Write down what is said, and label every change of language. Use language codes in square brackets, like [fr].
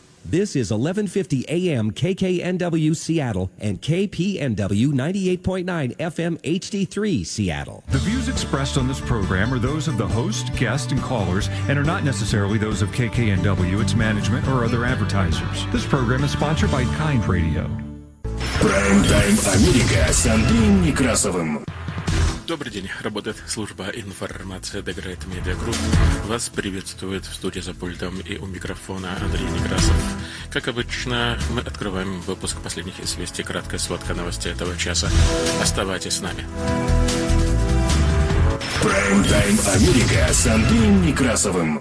[en] This is 1150 AM KKNW Seattle and KPNW 98.9 FM HD3 Seattle. The views expressed on this program are those of the host, guest, and callers and are not necessarily those of KKNW, its management, or other advertisers. This program is sponsored by Kind Radio. [ru] Prime Time America с Андреем Некрасовым. Добрый день. Работает служба информации The Great Media Group. Вас приветствует в студии за пультом и у микрофона Андрей Некрасов. Как обычно, мы открываем выпуск последних известий, краткая сводка новостей этого часа. Оставайтесь с нами. Прайм-тайм Америка с Андреем Некрасовым.